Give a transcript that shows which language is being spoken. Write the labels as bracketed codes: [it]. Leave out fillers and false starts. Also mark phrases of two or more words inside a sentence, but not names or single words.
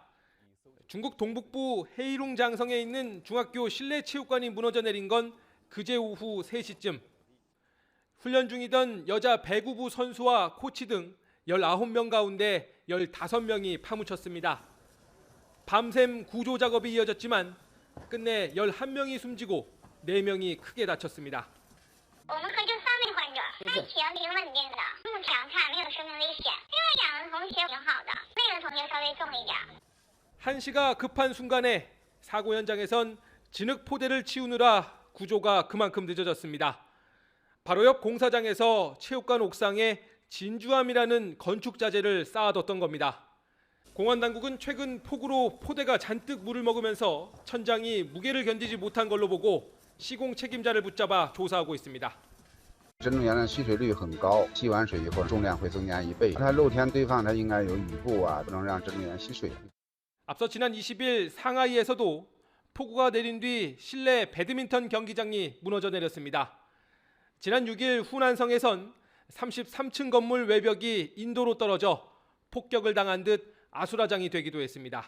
[ko] 중국 동북부 헤이룽 장성에 있는 중학교 실내 체육관이 무너져 내린 건 그제 오후 3시쯤. 훈련 중이던 여자 배구부 선수와 코치 등 19명 가운데 15명이 파묻혔습니다. 밤샘 구조 작업이 이어졌지만 끝내 11명이 숨지고 4명이 크게 다쳤습니다. [zh] 我们和这3位患者安全挺稳定的，目前看没有生命危险。另外2个同学挺好的，那个同学稍微重一点。 [ko] 한시가 급한 순간에 사고 현장에선 진흙 포대를 치우느라 구조가 그만큼 늦어졌습니다. 바로 옆 공사장에서 체육관 옥상에 진주암이라는 건축 자재를 쌓아뒀던 겁니다. 공안당국은 최근 폭우로 포대가 잔뜩 물을 먹으면서 천장이 무게를 견디지 못한 걸로 보고 시공 책임자를 붙잡아 조사하고 있습니다. [zh] 真正原来吸水率很高，吸完水以后重量会增加1倍。它露天堆放，它应该有雨布啊，不能让真正源吸水。 [ko] 앞서 지난 20일 상하이에서도 폭우가 내린 뒤 실내 배드민턴 경기장이 무너져 내렸습니다. 지난 6일 후난성에선 33층 건물 외벽이 인도로 떨어져 폭격을 당한 듯 아수라장이 되기도 했습니다.